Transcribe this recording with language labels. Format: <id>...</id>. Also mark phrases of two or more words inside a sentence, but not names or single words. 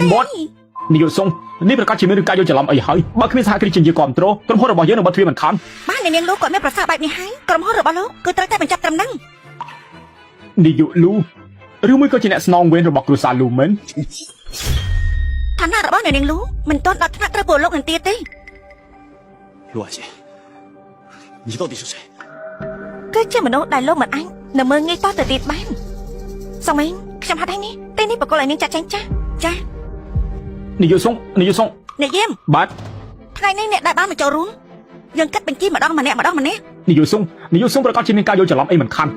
<km>នាយកសុងនេះប្រកាសជាមានរឿងការយល់ច្រឡំអីហើយបើគ្មានសហគ្រាសជាគ្រប់គ្រងក្រុមហ៊ុនរបស់យើងនឹងបាត់ទ្វារមិនខាន បាទអ្នកនាងលូគាត់មានប្រសាសន៍បែបនេះហើយក្រុមហ៊ុនរបស់លោកគឺត្រូវតែបញ្ចប់ត្រឹមហ្នឹង នាយកលូឬមួយក៏ជាអ្នកស្នងវេនរបស់គ្រួសារលូមែន ឋានៈរបស់អ្នកនាងលូមិនទាន់ដល់ថ្នាក់ត្រូវពួកលោកនឹងទៀតទេ</km> <zh>陆婉欣，你到底是谁？</zh> <km>គឺជាមនុស្សដែលលោកមិនអាចនៅមើងងាយតទៅទៀតបានសុំឯងខ្ញុំហត់ហើយនេះពេលនេះបកគលឲ្យនាងចាត់ចែងចា នាយកសុង អ្នកយាម បាទ ថ្ងៃនេះអ្នកដែលបានមកចូលរួមយើងកាត់បញ្ជីម្ដងម្នាក់ នាយកសុងប្រកាសជាមានការយល់ច្រឡំអីមិនខានទេ</km>